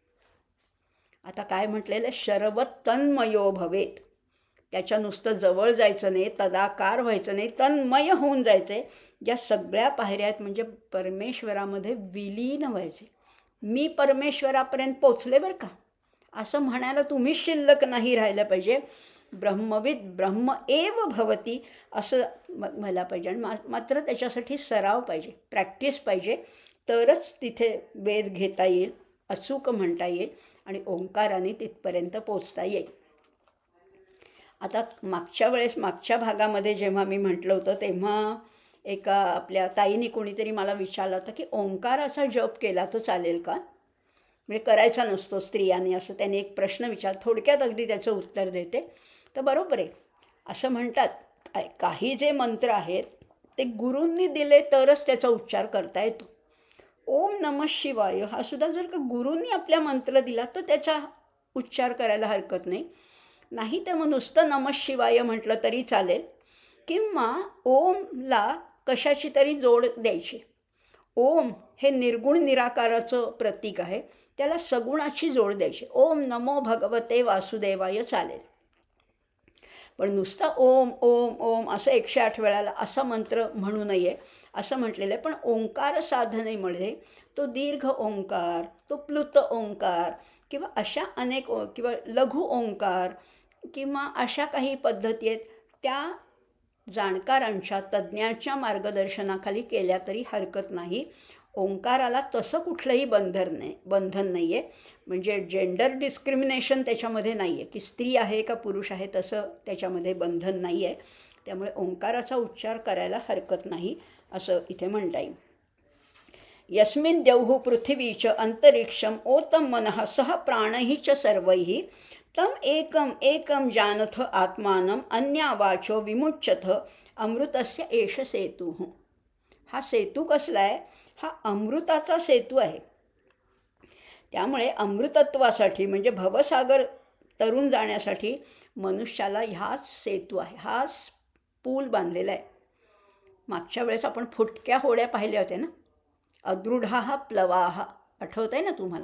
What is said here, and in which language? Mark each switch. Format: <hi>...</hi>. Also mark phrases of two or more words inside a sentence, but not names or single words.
<mr>आता काय म्हटलेलं आहे,</mr> <sa>शरवत तन्मयो भवेत.</sa> <mr>त्याच्या नुसतं जवळ जायचं नाही, तदाकार व्हायचं नाही, तन्मय होऊन जायचं आहे. ज्या सगळ्या पायऱ्या आहेत म्हणजे परमेश्वरामध्ये विलीन व्हायचे. मी परमेश्वरापर्यंत पोचले बरं का, असं म्हणायला तुम्हीच शिल्लक नाही राहिलं पाहिजे.</mr> <sa>ब्रह्मविद ब्रह्म एव भवती</sa> <mr>असं व्हायला पाहिजे. आणि मात्र त्याच्यासाठी सराव पाहिजे, प्रॅक्टिस पाहिजे, तरच तिथे वेध घेता येईल, अचूक म्हणता येईल आणि ओंकाराने तिथपर्यंत पोचता येईल. आता मागच्या भागामध्ये जेव्हा मी म्हटलं होतं तेव्हा एका आपल्या ताईने कोणीतरी मला विचारलं होतं की ओंकाराचा जप केला तर चालेल का, म्हणजे करायचा नसतो स्त्रियांनी, असं त्याने एक प्रश्न विचार. थोडक्यात अगदी त्याचं उत्तर देते. तर बरोबर आहे, असं म्हणतात. काही जे मंत्र आहेत ते गुरूंनी दिले तरच त्याचा उच्चार करता येतो.</mr> <sa>ओम नमः शिवाय</sa> <mr>हा सुद्धा जर का गुरूंनी आपल्या मंत्र दिला तर त्याचा उच्चार करायला हरकत नाही. नाही तर मग नुसतं</mr> <sa>नमः शिवाय</sa> <mr>म्हटलं तरी चालेल, किंवा ओमला कशाची तरी जोड द्यायची. ओम हे निर्गुण निराकाराचं प्रतीक आहे, त्याला सगुणाची जोड द्यायची.</mr> <sa>ओम नमो भगवते वासुदेवाय चालेल.</sa> <mr>पण नुसता ओम ओम ओम असं 108 वेळाला असा मंत्र म्हणू नये असं म्हटलेलं आहे. पण ओंकार साधनेमध्ये तो दीर्घ ओंकार, तो प्लुत ओंकार किंवा अशा अनेक किंवा लघु ओंकार किंवा अशा काही पद्धती आहेत, त्या जाणकारांच्या तज्ज्ञांच्या मार्गदर्शनाखाली केल्या तरी हरकत नाही. ओंकाराला तसं कुठलंही बंधन नाही आहे. म्हणजे</mr> <en>gender discrimination</en> <mr>त्याच्यामध्ये नाही आहे की स्त्री आहे का पुरुष आहे, तसं त्याच्यामध्ये बंधन नाही आहे. त्यामुळे ओंकाराचा उच्चार करायला हरकत नाही असं इथे म्हणता येईल.</mr> <sa>यस्मिन् द्यौः पृथिवी च अंतरिक्षम ओतम मनः सह प्राणैः च सर्वैः तम एकम एकम जानथ आत्मानम अन्यावाचो विमुच्यथ अमृतस्य एष सेतुः.</sa> <mr>हा सेतू कसला आहे, हा अमृताचा सेतू आहे. त्यामुळे अमृतत्वासाठी म्हणजे भवसागर तरून जाण्यासाठी मनुष्याला ह्याच सेतू आहे, हाच पूल बांधलेला आहे. मागच्या वेळेस आपण फुटक्या होड्या पाहिल्या होत्या ना,</mr> <sa>अदृढाः प्लवाः,</sa> <mr>आठवत आहे ना तुम्हाला.</mr>